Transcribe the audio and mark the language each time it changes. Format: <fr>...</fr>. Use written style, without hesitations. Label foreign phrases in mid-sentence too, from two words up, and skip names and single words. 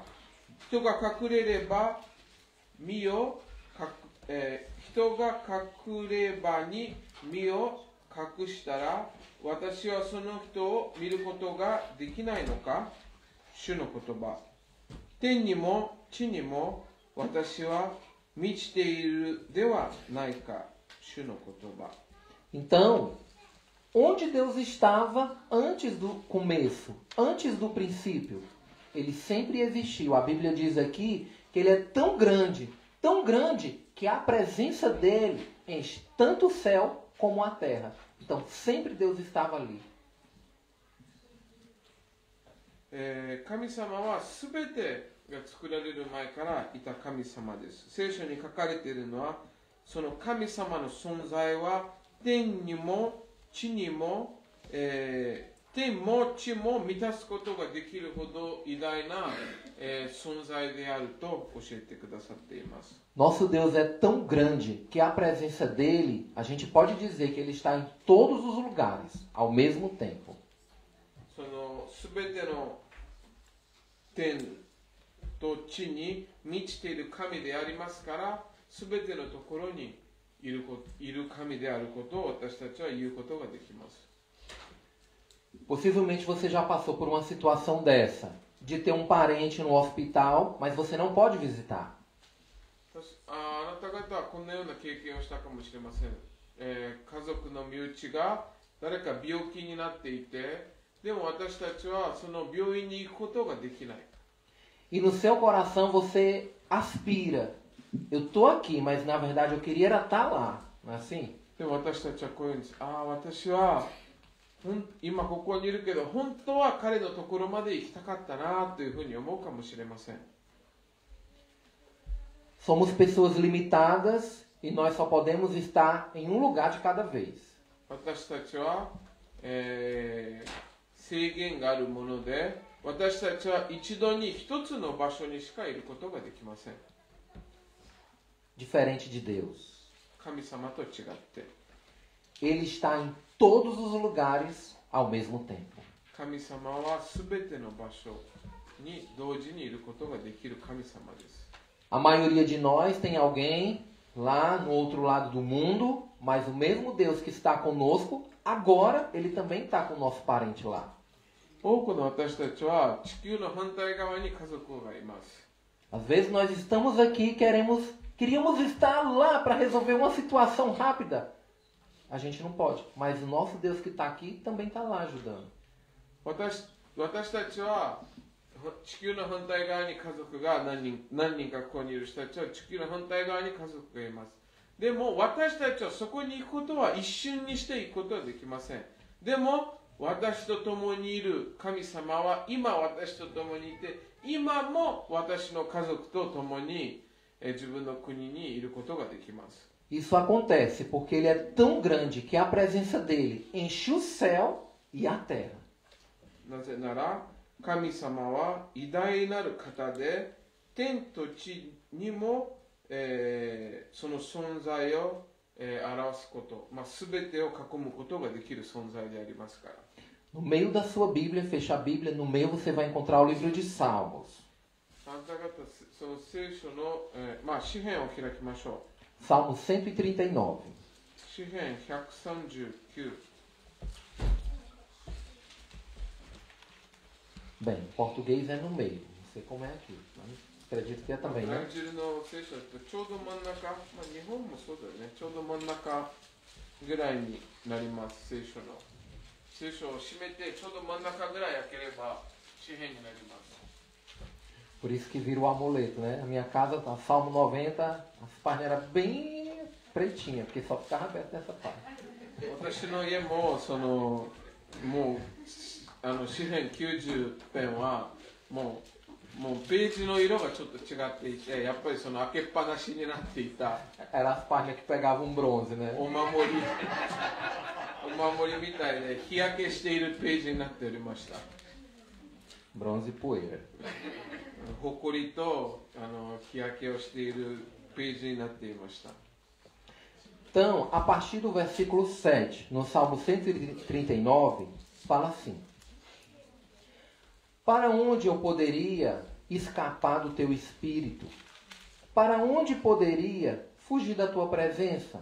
<ja>人が隠れれば身を、人が隠れ場に身を隠したら私はその人を見ることができないのか？主の言葉。天にも地にも私は満ちているではないか。主の言葉。</ja> <pt>Então, onde Deus estava antes do começo, antes do princípio? Ele sempre existiu. A Bíblia diz aqui que ele é tão grande, que a presença dele enche tanto o céu como a terra. Então, sempre Deus estava ali.</pt> <ja>神様はすべてが作られる前からいた神様です。聖書に書かれているのは、その神様の存在は天にも地にも、天も地も満たすことができるほど偉大な、存在であると教えてくださっています。</ja> <pt>Nosso Deus é tão grande que a presença dele, a gente pode dizer que ele está em todos os lugares, ao mesmo tempo.</pt> <ja>そのすべての天と地に満ちている神でありますから、すべてのところにいる神であることを私たちは言うことができます。</ja> <pt>Possivelmente você já passou por uma situação dessa, de ter um parente no hospital, mas você não pode visitar.</pt> <ja>あなた方はこんなような経験をしたかもしれません。家族の身内が誰か病気になっていて、でも私たちはその病院に行くことができない。</ja> <pt>E no seu coração você aspira. Eu tô aqui, mas na verdade eu queria era estar lá. Não é assim?</pt> <ja>でも私たちはこういうんです。私は今ここにいるけど、本当は彼のところまで行きたかったなというふうに思うかもしれません。</ja> <pt>Somos pessoas limitadas e nós só podemos estar em um lugar de cada vez.</pt> <ja>私たちは、制限があるもので、私たちは一度に一つの場所にしかいることができません。</ja> <pt>Diferente de Deus.</pt> <ja>神様と違って、</ja> <pt>Ele está em todos os lugares ao mesmo tempo.</pt> <ja>神様はすべての場所に同時にいることができる神様です。</ja> <pt>A maioria de nós tem alguém lá no outro lado do mundo, mas o mesmo Deus que está conosco, agora ele também está com o nosso parente lá.</pt> <ja>多くの私たちは地球の反対側に家族がいます。</ja> <pt>Às vezes nós estamos aqui e queríamos estar lá para resolver uma situação rápida. A gente não pode, mas o nosso Deus que está aqui também está lá ajudando.</pt> <ja>私たちは地球の反対側に家族が何人かここにいる人たちは地球の反対側に家族がいます。でも私たちはそこに行くことは一瞬にして行くことはできません。でも私と共にいる神様は今私と共にいて、今も私の家族と共に自分の国にいることができます。</ja> <pt>Isso acontece porque ele é tão grande que a presença dele enche o céu e a terra.</pt> <ja>なぜなら神様は偉大なる方で、天と地にも、その存在を、表すこと、全てを囲むことができる存在でありますから。</ja> <pt>No meio da sua Bíblia, fecha a Bíblia, no meio você vai encontrar o livro de Salmos.</pt> <ja>あなた方、その聖書の、詩篇を開きましょ</ja> <pt>Salmo 139.</pt> <ja>う。詩篇139。</ja> <pt>Bem, em português é no meio. Não sei como é aqui, mas acredito que é</pt> <ja>ブ</ja> <pt>também,</pt> <ja>ラ</ja> <pt>né?</pt> <ja>ジルの聖書だとちょうど真ん中、日本もそうだよね、ちょうど真ん中ぐらいになります、聖書の。聖書を閉めてちょうど真ん中ぐらい開ければ詩篇になります。</ja> <pt>Por isso que vira o amuleto, né? A minha casa, tá, Salmo 90, as páginas eram bem pretinhas, porque só ficava aberto nessa página.</pt> <ja>私の家もそのもう詩篇90編はもうページの色がちょっと違っていて、やっぱりその開けっぱなしになっていた</ja> <pt>Eram as páginas que pegavam bronze, né?</pt> <ja>お守りみたいで日焼けしているページになっておりました。</ja> <pt>Bronze e poeira.</pt> <ja>ほこりと日焼けをしているページになっていました。</ja> <pt>Então, a partir do versículo 7, no Salmo 139, fala assim: Para onde eu poderia escapar do teu espírito? Para onde poderia fugir da tua presença?</pt>